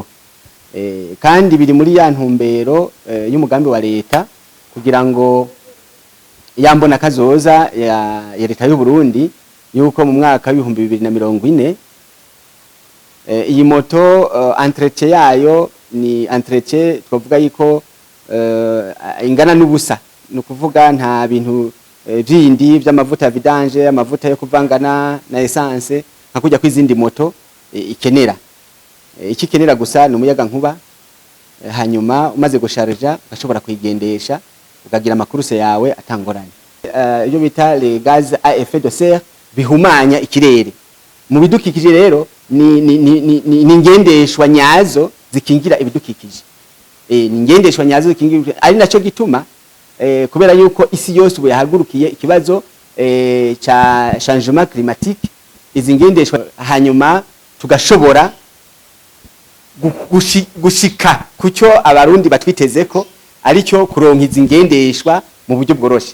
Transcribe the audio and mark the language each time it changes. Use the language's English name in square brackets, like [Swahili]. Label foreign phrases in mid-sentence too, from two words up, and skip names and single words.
[Rundi] Kandi biri muri ya ntumbero y'umugambi wa leta kugira ngo yambona kazoza ya leta y'u Burundi yuko mu mwaka w'ibihumbi 2040 iyi moto entretien yayo ni entretien twavuga yiko ingana n'ubusa, no kuvuga nta bintu vyindi vy'amavuta ya vidange, amavuta yo kuvangana na essence nka kujya kwizindi moto ikenera. Ikikenera gusa n'umuyaga nkuba, hanyuma umaze gusharja bashobora kwigendesha ukagira amakuruse yawe atangoranye. Iyo bita [French] les gaz à effet de serre [Rundi] bihumanya ikirere. Mu bidukikije rero ni ngendeshwa nyazo zikingira ibidukikije. Ni ngendeshwa nyazo zikingira, ari naco gituma kubera yuko isi yose ubu yahagurukiye ikibazo cha [French] changement climatique, [Rundi] izi ngendeshwa hanyuma tugashobora gushika kucyo abarundi batwitezeko aricyo kuronka izi ngendeshwa mu buryo bworoshe.